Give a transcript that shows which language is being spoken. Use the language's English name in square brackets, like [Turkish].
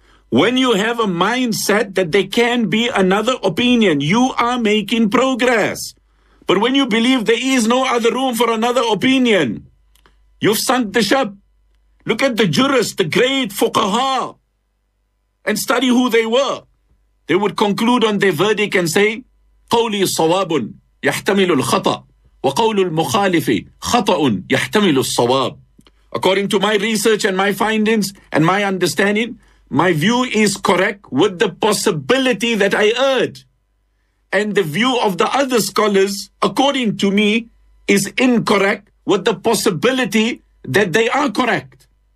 [English] When you have a mindset that there can be another opinion, you are making progress. But when you believe there is no other room for another opinion, you've sunk the ship. Look at the jurists, the great fuqaha, and study who they were. They would conclude on their verdict and say, [Arabic] قولي صواب يحتمل الخطأ وقول المخالف خطأ يحتمل الصواب. [English] According to my research and my findings and my understanding, my view is correct with the possibility that I erred. And the view of the other scholars, according to me, is incorrect with the possibility that they are correct.